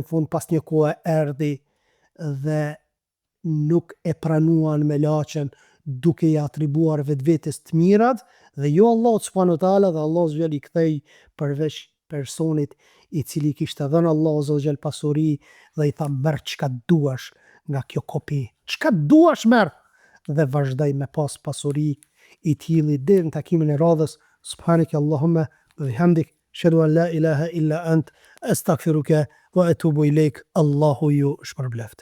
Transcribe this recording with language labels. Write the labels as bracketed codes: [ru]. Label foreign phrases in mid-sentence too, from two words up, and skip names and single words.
[sq] fund pas një kohe erdhi dhe nuk e pranuan me laçen, duke i atribuar vetvetes të mirat, dhe jo [ar] الله سبحانه وتعالى, [sq] dhe [ar] الله سبحانه [sq] i kthej përveç personit i cili kishte dhënë [ar] الله سبحانه [sq] pasuri, dhe i tha, merr çka duash nga kjo kopi, çka duash merr, dhe vazhdoi me pas pasuri i tillë deri në takimin e radhës. [ar] سبحانك اللهم وبحمدك أشهد أن لا إله إلا أنت أستغفرك وأتوب إليك. [sq] Allahu ju shpërbleft.